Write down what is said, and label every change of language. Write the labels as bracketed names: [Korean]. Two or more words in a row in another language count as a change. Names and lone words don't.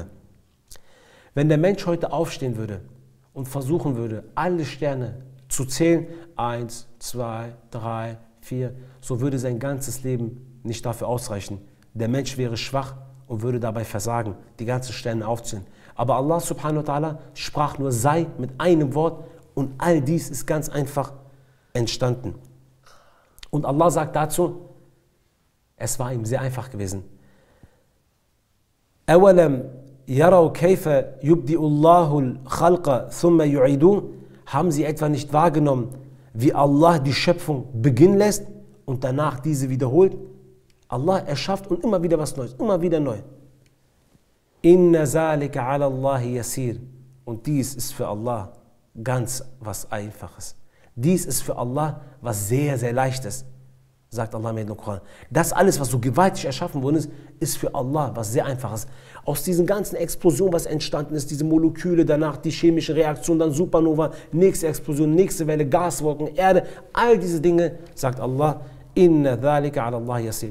[German] Wenn der Mensch heute aufstehen würde und versuchen würde, alle Sterne zu zählen, 1, 2, 3, 4, so würde sein ganzes Leben nicht dafür ausreichen. Der Mensch wäre schwach und würde dabei versagen, die ganzen Sterne aufzählen. Aber Allah [Arabic] سبحانه وتعالى [German] sprach nur sei mit einem Wort und all dies ist ganz einfach entstanden. Und Allah sagt dazu, es war ihm sehr einfach gewesen. [Arabic] أَوَلَمْ يَرَوْا كَيْفَ يُبْدِئُ اللَّهُ الْخَلْقَ ثُمَّ يُعِيدُ. [German] Haben sie etwa nicht wahrgenommen, wie Allah die Schöpfung beginnen lässt und danach diese wiederholt? Allah erschafft und immer wieder was Neues, immer wieder neu. [Arabic] إن ذلك على الله يسير. [German] Und dies ist für Allah ganz was Einfaches. Dies ist für Allah was sehr, sehr Leichtes. sagt Allah im Koran. Das alles, was so gewaltig erschaffen worden ist, ist für Allah was sehr Einfaches. Aus diesen ganzen Explosionen, was entstanden ist, diese Moleküle, danach die chemische Reaktion, dann Supernova, nächste Explosion, nächste Welle, Gaswolken, Erde, all diese Dinge, sagt Allah, [Arabic] إن ذلك على الله يسير.